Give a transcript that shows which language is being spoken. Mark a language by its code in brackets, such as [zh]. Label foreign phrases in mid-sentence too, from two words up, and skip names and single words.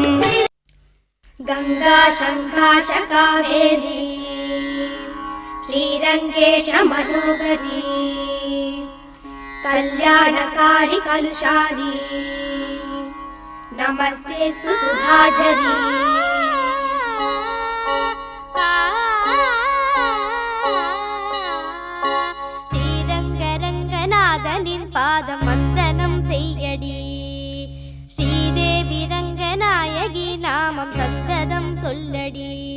[sa] గంగా శంఖాచ కావేరీ శ్రీరంగేశ మనోహరి కళ్యాణకారి కలుషారి నమస్తేస్తు సుధాజరి [ta] ஸ்ரீரங்கரங்கநாதனின் பாதம் வந்தனம் செய்யடி, ஸ்ரீதேவி ரங்கநாயகி நாமம் சந்ததம் சொல்லடி.